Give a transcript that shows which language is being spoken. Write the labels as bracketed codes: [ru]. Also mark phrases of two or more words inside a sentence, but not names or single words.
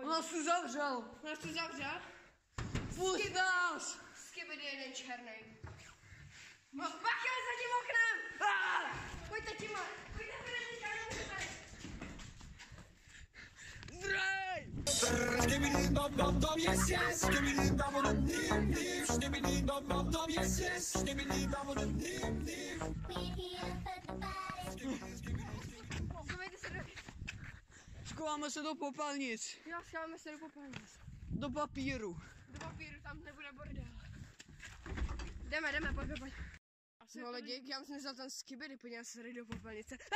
[cs] On nás tu zavřel. On nás tu zavřel? Pust nás! Skibidi je jeden černej. Bacha za tím oknem! Pojďte tímhle! Pojďte tady, tady! Zdrej! Skibidi dop dop dop yes yes. Skibidi dop dop dim dim. Skibidi dop dop dop yes yes. Skibidi dop dop dim dim. Schovejte se do... Schováme se do popelnic. Jo, schováme se do popelnic. Do papíru. Do papíru, tam nebude bordel. Jdeme, pojď. Asi No to lidi, já jsem vzal ten skibidi, podívám se tady do popelnice.